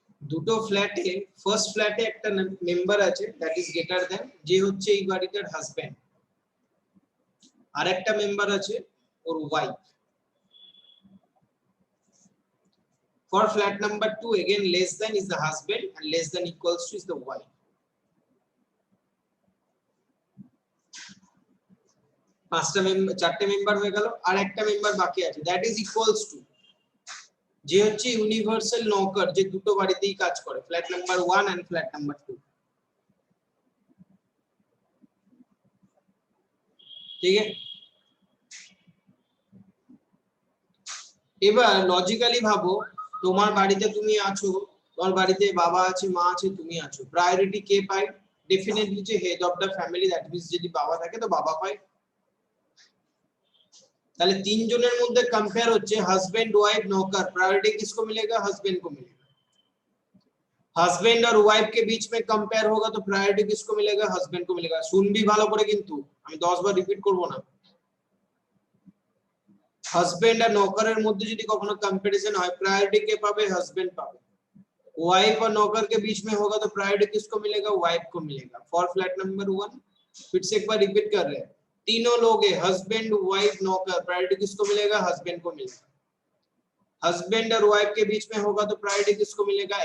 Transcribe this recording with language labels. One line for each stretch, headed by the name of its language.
Bangla: দুটো ফ্ল্যাটে ফার্স্ট ফ্ল্যাটে একটা মেম্বার আছে
English: that is greater than,
Bangla: যে হচ্ছে এই বাড়িটার হাজবেন্ড, আর একটা মেম্বার আছে ওর wife.
English: For flat number 2 again less than is the husband and less than equals to is the wife.
Bangla: পাঁচটা মেম্বার, চারটে মেম্বার হয়ে গেল, আর একটা মেম্বার বাকি আছে
English: that is equals to,
Bangla: যে হচ্ছে ইউনিভার্সাল নকার, যে দুটো বাড়িতেই কাজ করে, flat number 1 and flat number 2। ঠিক আছে, এবার লজিক্যালি ভাবো, তোমার বাড়িতে তুমি আছো, তোমার বাড়িতে বাবা আছে, মা আছে, তুমি আছো, প্রায়োরিটি কে পায়? ডেফিনেটলি যে head of the family, that means যদি বাবা থাকে তো বাবা পায়। তাহলে তিনজনের মধ্যে
Hindi: कंपेयर
Bangla: হচ্ছে
Hindi: हस्बैंड वाइफ नौकर, प्रायोरिटी किसको मिलेगा? हस्बैंड को मिलेगा। हस्बैंड और वाइफ के बीच में कंपेयर होगा तो प्रायोरिटी किसको मिलेगा? हस्बैंड को मिलेगा। सुन भी
Bangla: ভালো করে, কিন্তু আমি 10 বার রিপিট করব না। হাজবেন্ড আর নৌকরের মধ্যে যদি কখনো कंपैरिजन হয়, प्रायोरिटी কে পাবে?
Hindi: हस्बैंड पावे। वाइफ और नौकर के बीच में होगा तो प्रायोरिटी किसको मिलेगा? वाइफ को मिलेगा।
English: for flat number 1
Hindi: फिर से एक बार रिपीट कर रहे हैं, तीनों लोग है हस्बैंड वाइफ नौकर, प्रायोरिटी किसको मिलेगा? हस्बैंड को मिलेगा। हस्बैंड और वाइफ के बीच में होगा तो प्रायोरिटी किसको मिलेगा?